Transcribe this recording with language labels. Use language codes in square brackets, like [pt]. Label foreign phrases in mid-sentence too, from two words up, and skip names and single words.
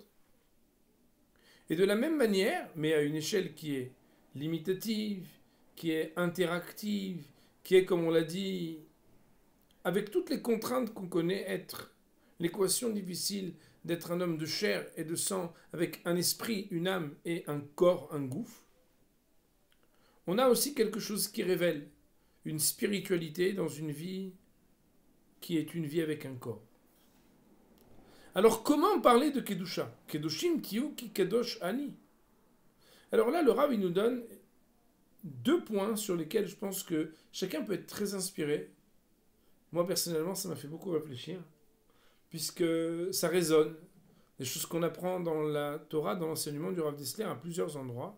[fr] Et de la même manière, mais à une échelle qui est limitative, qui est interactive, qui est, comme on l'a dit, avec toutes les contraintes qu'on connaît être l'équation difficile d'être un homme de chair et de sang, avec un esprit, une âme et un corps, un gouffre, on a aussi quelque chose qui révèle une spiritualité dans une vie qui est une vie avec un corps. Alors comment parler de Kedusha? [he] קדושים תהיו כי קדוש אני. [fr] Alors là, le Rav, il nous donne 2 points sur lesquels je pense que chacun peut être très inspiré. Moi, personnellement, ça m'a fait beaucoup réfléchir, puisque ça résonne. Des choses qu'on apprend dans la Torah, dans l'enseignement du Rav Dessler à plusieurs endroits.